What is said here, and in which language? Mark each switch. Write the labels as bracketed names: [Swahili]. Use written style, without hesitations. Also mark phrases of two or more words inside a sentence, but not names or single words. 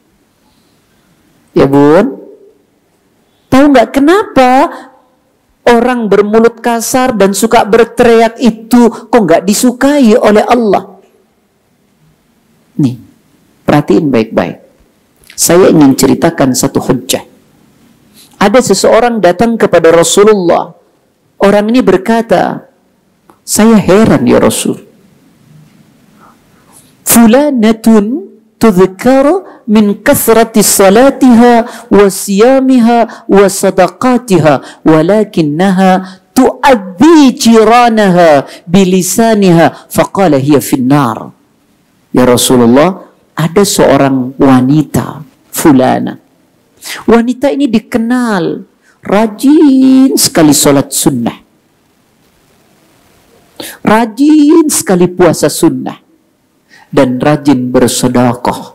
[Indonesian] Ya bun, tahu nggak kenapa orang bermulut kasar dan suka berteriak itu kok nggak disukai oleh Allah? Nih, perhatiin baik-baik. Saya ingin ceritakan satu hujjah. Ada seseorang datang kepada Rasulullah. Orang ini berkata, saya heran [Arabic] يا رسول. فلانة تذكر من كثرة صلاتها وصيامها وصدقتها ولكنها تؤذي جيرانها بلسانها فقال هي في النار. يا رسول الله, [Indonesian] ada seorang wanita fulana. Wanita ini dikenal rajin sekali sholat sunnah, rajin sekali puasa sunnah, dan rajin bersedekah.